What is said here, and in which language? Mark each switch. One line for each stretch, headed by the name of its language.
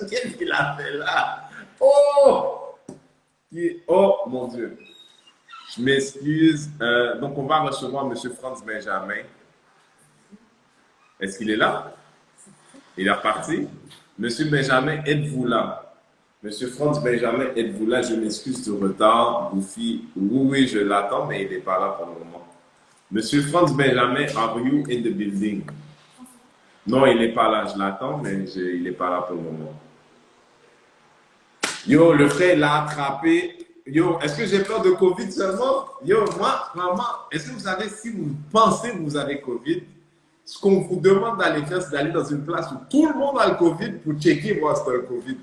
French: Qu'est-ce qu'il a fait là? Oh! Oh, mon Dieu. Je m'excuse. Donc, on va recevoir M. Franz Benjamin. Est-ce qu'il est là? Il est reparti. Monsieur Benjamin, êtes-vous là? Monsieur Franz Benjamin, êtes-vous là? Je m'excuse du retard. Goofy, oui, je l'attends, mais il n'est pas là pour le moment.
English: Monsieur Franz Benjamin, are you in the building?
French: Non, il n'est pas là. Je l'attends, mais il n'est pas là pour le moment. Yo, le frère l'a attrapé. Yo, est-ce que j'ai peur de Covid seulement? Yo, moi, vraiment, est-ce que vous savez, si vous pensez que vous avez Covid, ce qu'on vous demande d'aller faire, c'est d'aller dans une place où tout le monde a le Covid pour checker voir si tu as le Covid.